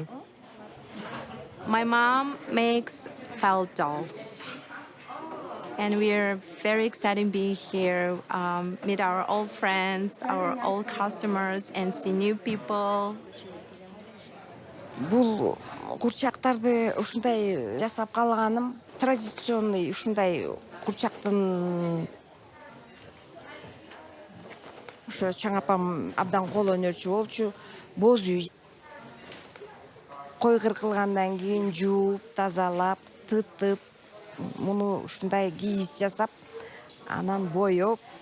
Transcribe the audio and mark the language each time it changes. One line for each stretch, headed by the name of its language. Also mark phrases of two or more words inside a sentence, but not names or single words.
English: My mom makes felt dolls. And we're very excited being here, meet our old friends, our old customers, and see new people.
Kyrgyz: Бұл курчактарды ушундай жасап калганым традиционный ушундай курчактын ошо чоң апам абдан кол өнөрчү болчу. Боз үй кой кыркылгандан кийин жууп, тазалап, тытып, муну ушундай кийиз жасап, анан боёп.